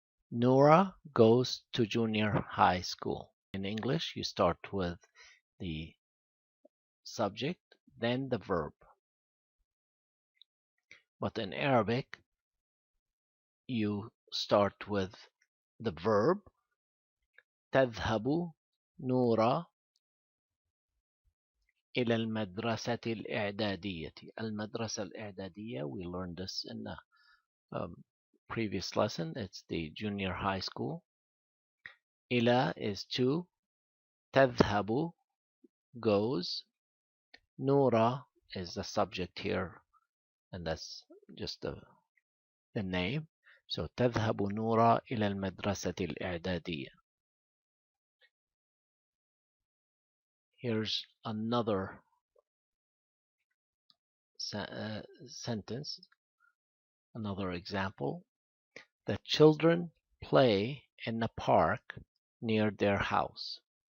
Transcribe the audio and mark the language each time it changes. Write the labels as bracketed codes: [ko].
[en] Noura goes to junior high school. In English, you start with the subject, then the verb. But in Arabic, you start with the verb. [ar] تذهب نورا إلى المدرسة الإعدادية. [en] المدرسة الإعدادية, we learned this in the previous lesson. It's the junior high school. إلى is to. تذهب goes. نورا is the subject here, and that's just the name. [ar] So تذهب نورا إلى المدرسة الإعدادية. [en] Here's another sentence, another example. The children play in the park near their house.